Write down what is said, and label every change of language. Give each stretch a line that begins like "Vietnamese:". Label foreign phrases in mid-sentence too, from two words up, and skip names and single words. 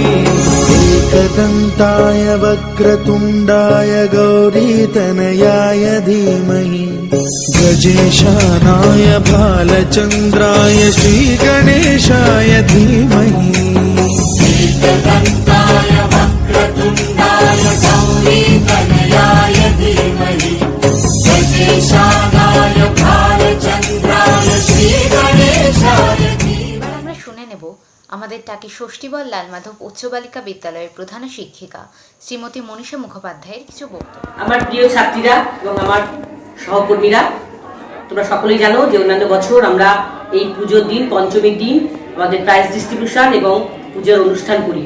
Sanskrit: एकदन्ताय वक्रतुण्डाय गौरीतनयाय धीमहि गजेशानाय भालचन्द्राय श्रीगणेशाय धीमहि एकदन्ताय वक्रतुण्डाय गौरीतनयाय धीमहि गजेशानाय भालचन्द्राय श्रीगणेशाय धीमहि।
Bangla: আমরা শুনে নেব আমাদের টাকি ষষ্ঠীবল লালমাধব উচ্চ বালিকা বিদ্যালয়ের প্রধান শিক্ষিকা শ্রীমতী মনীষা মুখোপাধ্যায়ের কিছু বক্তব্য। আমার প্রিয় ছাত্রীরা এবং আমার সহকর্মীরা, তোমরা সকলেই জানো যে অন্যান্য বছর আমরা এই পুজোর দিন, পঞ্চমীর দিন আমাদের
English: prize distribution
Bangla: এবং পুজোর অনুষ্ঠান করি।